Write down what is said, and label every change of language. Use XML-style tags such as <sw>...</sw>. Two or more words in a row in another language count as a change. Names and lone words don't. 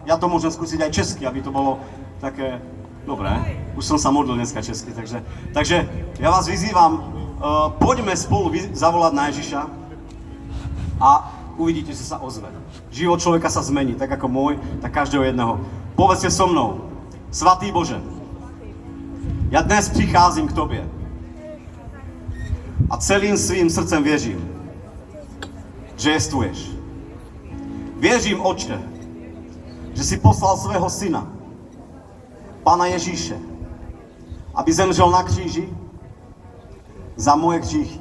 <sk>Ja to môžem skúsiť aj česky, aby to bolo také dobré. Už som sa modlil dneska česky, takže ja vás vyzývam, poďme spolu zavolať na Ježiša a uvidíte, že sa ozve. Život človeka sa zmení, tak ako môj, tak každého jedného. Povedzte so mnou,</sk> <cs>Svatý Bože, ja dnes pricházím k Tobie a celým svým srdcem věřím, že jestvuješ. Věřím, Otče, že si poslal svého syna, Pána Ježíše, aby zemřel na kříži za moje hříchy.</cs>